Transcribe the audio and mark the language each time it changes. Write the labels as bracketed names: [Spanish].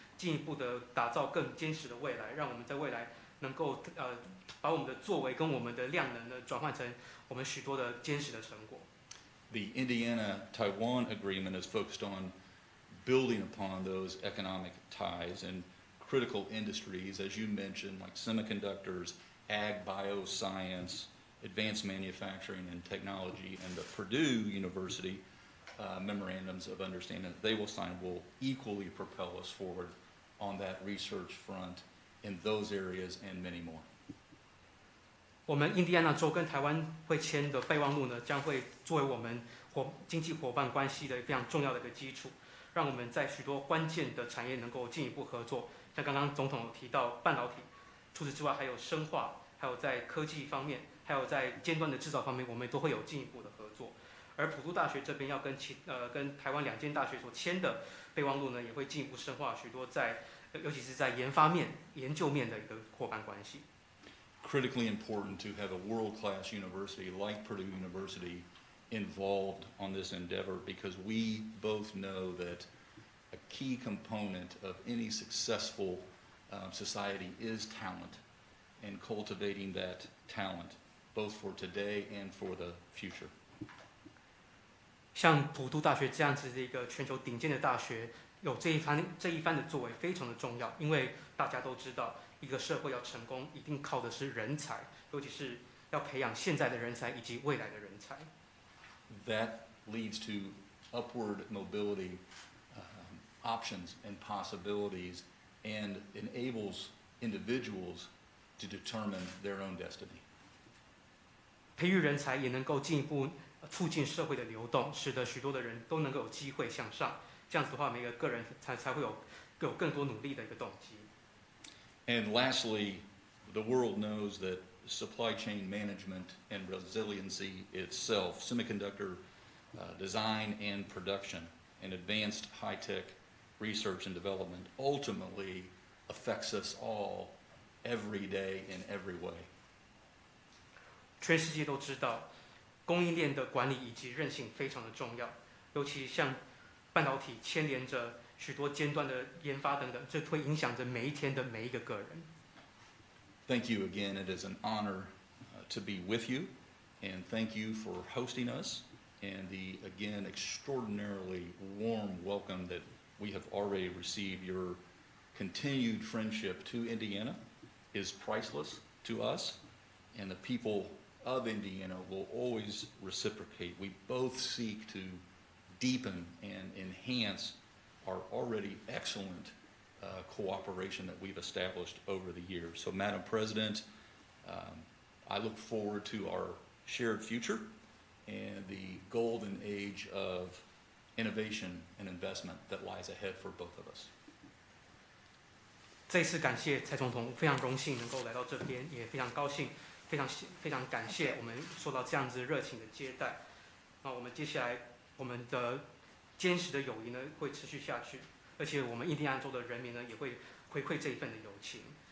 [Chinese] 进一步的打造更坚实的未来，让我们在未来能够把我们的作为跟我们的量能呢转换成我们许多的坚实的成果。 [English] The Indiana-Taiwan agreement is focused on building upon those economic ties and critical industries, as you mentioned, like semiconductors, ag, bioscience, advanced manufacturing and technology, and the Purdue University memorandums of understanding that they will sign will equally propel us forward on that research front in those areas and many more. [Chinese] 我们印第安纳州跟台湾会签的备忘录呢，将会作为我们经济伙伴关系的非常重要的一个基础，让我们在许多关键的产业能够进一步合作。像刚刚总统有提到半导体，除此之外还有生化，还有在科技方面，还有在尖端的制造方面，我们都会有进一步的合作。而普渡大学这边要跟台湾2间大学所签的备忘录呢，也会进一步深化许多尤其是在研发面、研究面的一个伙伴关系。 [English] Critically important to have a world-class university like Purdue University involved on this endeavor, because we both know that a key component of any successful society is talent, and cultivating that talent, both for today and for the future. [Chinese] 像普渡大学这样子的一个全球顶尖的大学，有这一番的作为非常的重要，因为大家都知道，一个社会要成功，一定靠的是人才，尤其是要培养现在的人才以及未来的人才。 [English] That leads to upward mobility options and possibilities, and enables individuals to determine their own destiny. [Chinese] 培育人才也能够进一步促进社会的流动，使得许多的人都能够有机会向上。这样子的话，每个个人才会有更多努力的一个动机。 [English] And lastly, the world knows that supply chain management and resiliency itself, semiconductor design and production, and advanced high-tech research and development ultimately affects us all every day in every way. [Chinese] 全世界都知道，供应链的管理以及韧性非常的重要，尤其像半导体牵连着许多尖端的研发等等，这会影响着每一天的每一个个人。 [English] Thank you again. It is an honor to be with you, and thank you for hosting us, and the, again, extraordinarily warm welcome that we have already received. Your continued friendship to Indiana is priceless to us, and the people of Indiana will always reciprocate. We both seek to deepen and enhance our already excellent cooperation that we've established over the years. So, Madam President, I look forward to our shared future and the golden age of innovation and investment that lies ahead for both of us. [Chinese] 这次感谢蔡总统，非常荣幸能够来到这边，也非常高兴，非常感谢我们受到这样子热情的接待。那我们接下来我们的坚实的友谊呢会持续下去，而且我们印第安州的人民呢也会回馈这一份的友情。